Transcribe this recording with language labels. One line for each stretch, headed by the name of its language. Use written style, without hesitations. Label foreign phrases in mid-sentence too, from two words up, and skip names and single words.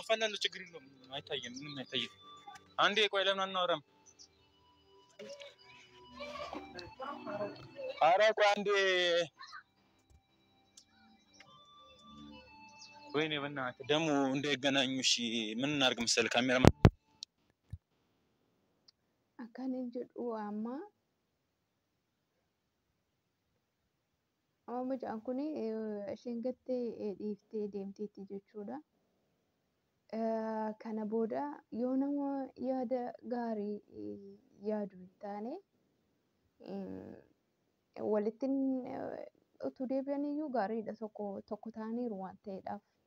Amharic: አጠፋላለሁ፣ ችግር የለውም። አይታየም፣ ምንም አይታየም። አንዴ ቆይ ለምን አናወራም? ኧረ ቆይ አንዴ ወይኔ በእናትህ ደግሞ እንዳይገናኙ። እሺ ምን እናድርግ መሰለህ ካሜራማን
Oromo: akkana jedhu amma mucaan kun isheen gattee dhiiftee deemteetti jechuudha. Kana booda yoo nama yaada gaarii yaadu hin taane walittin utuu deebi'aniyyuu gaariidha, tokko ta'aniiru waan ta'eedhaaf.